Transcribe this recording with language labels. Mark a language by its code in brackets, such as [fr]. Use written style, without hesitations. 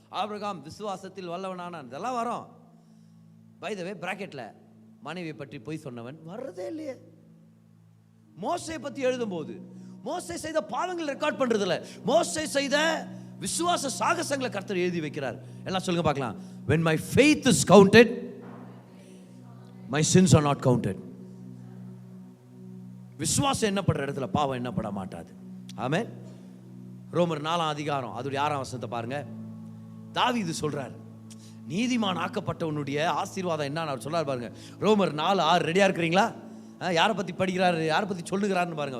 [ta] Abraham விசுவாசத்தில் வல்லவனானான், இதெல்லாம் வரும். [en] by the way [ta] பிராக்கெட்ல மனைவியை பற்றி பொய் சொன்னவன் வர்றதே இல்லையே. மோசே பற்றி எழுதும்போது மோசே செய்த பாவங்கள் ரெக்கார்ட் பண்றது இல்லை, மோசே செய்த விசுவாச சாகசங்களை கர்த்தர் எழுதி வைக்கிறார். எல்லாம் சொல்லுங்க பார்க்கலாம். [en] when my faith is counted, my sins are not counted. [ta] விசுவாசம் என்னப்படுற இடத்துல பாவம் என்னப்பட மாட்டாது. ஆமென். ரோமர் 4 அதிகாரம் அதோட 6 வசனத்தை பாருங்க. தாவீது சொல்றார், நீதிமான் ஆக்கப்பட்டவனுடைய ஆசீர்வாதம் என்னன்னு அவர் சொல்றாரு பாருங்க. ரோமர் 4:6 ரெடியா இருக்கிறீங்களா? யாரை பத்தி படிக்கிறாரு, யாரை பத்தி சொல்லுகிறாருன்னு பாருங்க.